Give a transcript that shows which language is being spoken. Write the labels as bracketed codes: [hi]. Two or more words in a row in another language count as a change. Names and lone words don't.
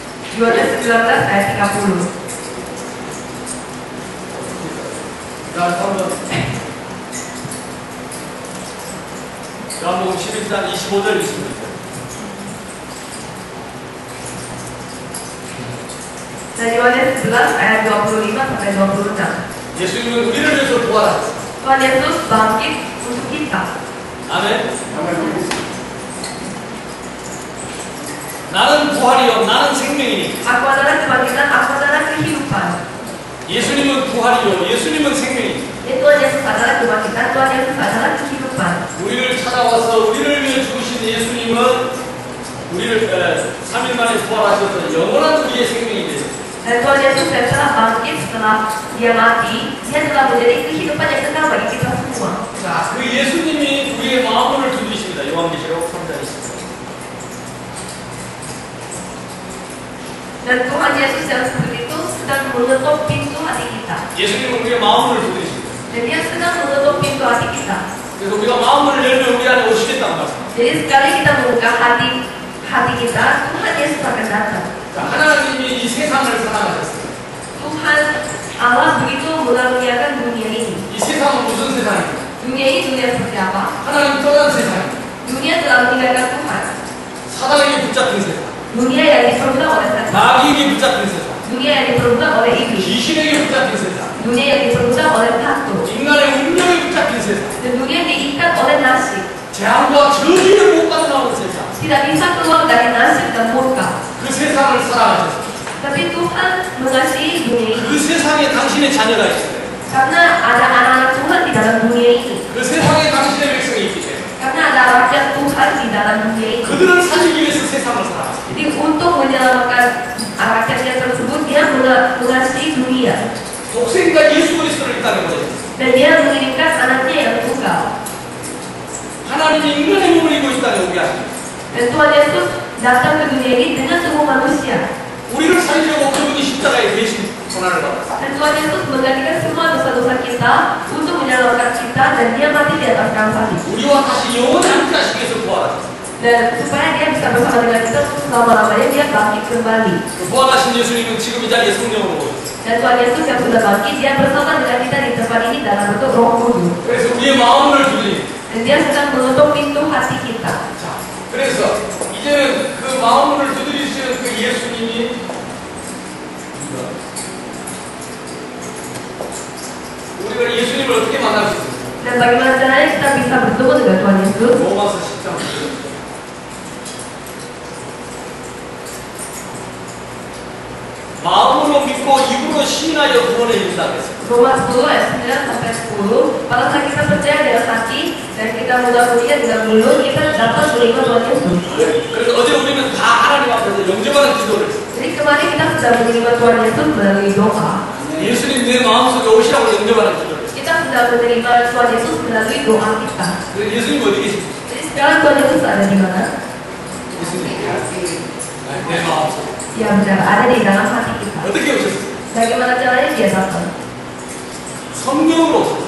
[id] Yohanes 19 ayat 30. [ko] 요한복음 11장 25절 26절. [id] Dan Yohanes 11 ayat 25 sampai 26. [ko] 예수님은 우리를 위해서 부활하셨어요. [id] Tuhan Yesus bangkit untuk kita. [ko] 아멘. 나는 부활이요, 나는 생명이니. [id] Aku adalah kebangkitan, aku adalah kehidupan. [ko] 예수님은 부활이요, 예수님은 생명이니. [id] Tuhan Yesus adalah kebangkitan, Tuhan Yesus adalah kehidupan. [ko] 우리를 찾아와서 우리를 위해 죽으신 예수님은 우리를 3일 만에 부활하셔서 영원한 우리의 생명이 되죠. [id] Dan Tuhan Yesus yang telah bangkit setelah dia mati, dia telah menjadi kehidupan yang kekal bagi kita semua. [ko] 자, 그 예수님이 우리의 마음을 두드리십니다. 요한계시록 3장 20절. [id] Dan Tuhan Yesus yang seperti itu sedang menutup pintu hati kita. [ko] 예수님은 우리의 마음을 두드리십니다. [id] Dan dia sedang menutup pintu hati kita. [ko] 그래서 우리가 마음을 열면 우리 안에 오시겠다는 말씀. [id] Jadi sekali kita membuka hati kita, Tuhan Yesus akan datang. [ko] 자, 하나님이 이 세상을 사랑하셨어요. [id] Tuhan Allah begitu mengaruniakan dunia ini. [ko] 이 세상은 무슨 세상입니까? [id] Dunia ini dunia seperti apa? [ko] 하나님 떠난 세상입니다. [id] Dunia telah meninggalkan Tuhan. [ko] 사단에게 붙잡힌 세상. [id] Dunia yang diperbudak oleh setan. [ko] 마귀에게 붙잡힌 세상. [id] Dunia yang diperbudak oleh iblis. [ko] 귀신에게 붙잡힌 세상. [id] Dunia yang diperbudak oleh takut. [ko] 인간의 운명에 붙잡힌 세상. [id] Dan dunia yang diikat oleh nasib. [ko] 재앙과 저주를 못 빠져나오는 세상. [id] Tidak bisa keluar dari nasib dan murka. [ko] 그 세상을 사랑하셨어요. [id] Tapi Tuhan mengasihi dunia ini. [ko] 그 세상에 당신의 자녀가 있어요. [id] Karena ada anak-anak Tuhan di dalam dunia ini. [ko] 그 세상에 당신의 백성이 있기 때문에 [id] Karena ada rakyat Tuhan di dalam dunia ini. [ko] 그들을 살리기 위해서 세상을 사랑하셨어요. [id] Jadi untuk menyelamatkan rakyatnya tersebut, dia mengasihi dunia. [ko] 독생자 예수 그리스도를 이 땅에 보내셨어요. [id] Dan dia mengirimkan anaknya yang tunggal. [ko] 하나님이 인간의 몸을 입고 이 땅에 오게 하십니다. [id] Dan Tuhan Yesus datang ke dunia ini dengan tubuh manusia. [ko] 우리를 살리려고 그분이 십자가에 대신 고난을 받았어요. [id] Dan Tuhan Yesus menggantikan semua dosa-dosa kita untuk menyelamatkan kita, dan dia mati di atas kayu salib. [ko] 우리와 다시 영원히 함께 하시기 위해서 부활하셨어요. [id] Dan supaya dia bisa bersama dengan kita selama-lamanya, dia bangkit kembali. [ko] 부활하신 예수님은 지금 이 자리에 성령으로 오셨어요. [id] Dan Tuhan Yesus yang sudah bangkit, dia bersama dengan kita di tempat ini dalam bentuk Roh Kudus. [ko] 그래서 우리의 마음을 두드립니다. [id] Dan dia sedang menutup pintu hati kita. [ko] 자, 그래서 이제는 그 마음을 두드리시는 그 예수님이 우리가 예수님을 어떻게 만날 수 있습니까? [id] Dan bagaimana caranya kita bisa bertemu dengan Tuhan Yesus? [ko] 로마서 10장 9절. 마음으로 믿고 입으로 시인하여 구원에 이른다 그랬어요. [id] Roma 10 ayat 9 sampai 10. Kalau kita percaya dengan hati dan kita mengakuinya dengan mulut, kita dapat menerima Tuhan Yesus. [ko] 그래서 어제 우리는 다 하나님 앞에서 영접하는 기도를 했어요. [id] Jadi kemarin kita sudah menerima Tuhan Yesus melalui doa. [ko] 예수님 내 마음속에 오시라고 영접하는 기도를 했어요. [id] Kita sudah menerima Tuhan Yesus melalui doa kita. [ko] 그래서 예수님 어디 계십니까? [id] Jadi sekarang Tuhan Yesus ada di mana? [ko] 예수님 내 마음속에 [id] Ya benar, ada di dalam hati kita. [ko] 어떻게 오셨어요? [id] Bagaimana caranya dia datang? [ko] 성령으로 오셨어요.